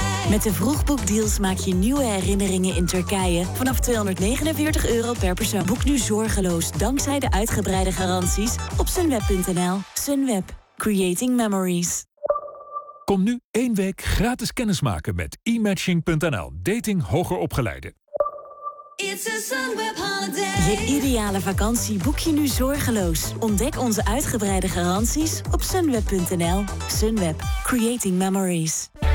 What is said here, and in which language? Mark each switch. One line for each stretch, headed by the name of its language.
Dutch: Met de vroegboekdeals maak je nieuwe herinneringen in Turkije vanaf €249 per persoon. Boek nu zorgeloos dankzij de uitgebreide garanties op sunweb.nl.
English: Sunweb, creating memories.
Dutch: Kom nu één week gratis kennismaken met e-matching.nl. Dating hoger opgeleide.
English: It's a Sunweb holiday.
Dutch: Je ideale vakantie boek je nu zorgeloos. Ontdek onze uitgebreide garanties op sunweb.nl.
English: Sunweb, creating memories.